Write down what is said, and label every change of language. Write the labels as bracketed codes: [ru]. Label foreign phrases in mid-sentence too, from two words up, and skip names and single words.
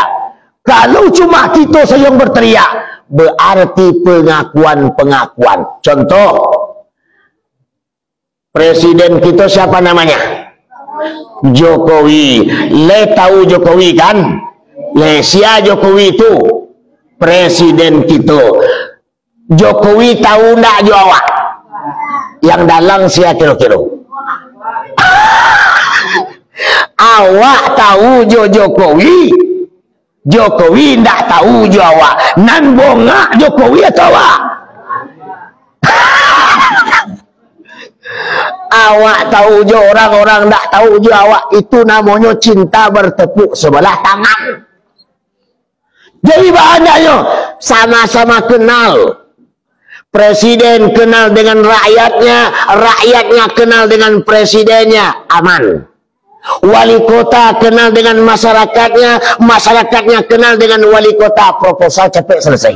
[id] Kalau cuma kita saja yang berteriak, berarti pengakuan-pengakuan. Contoh, Presiden kita siapa namanya? [min] Jokowi. Le tahu Jokowi kan? Le sia Jokowi itu presiden kita. Jokowi tahu ndak jo awak? Yang dalang sia kira-kira. Awak tahu jo Jokowi. Jokowi ndak tahu jo awak. Nan bongak Jokowi atau awak? Awak tahu jo, orang-orang ndak tahu jo awak. [id] Itu namanya cinta bertepuk sebelah tangan. Jadi bahannya sama-sama kenal. Presiden kenal dengan rakyatnya, rakyatnya kenal dengan presidennya, aman. Wali kota kenal dengan masyarakatnya, masyarakatnya kenal dengan wali kota, proposal cepet selesai.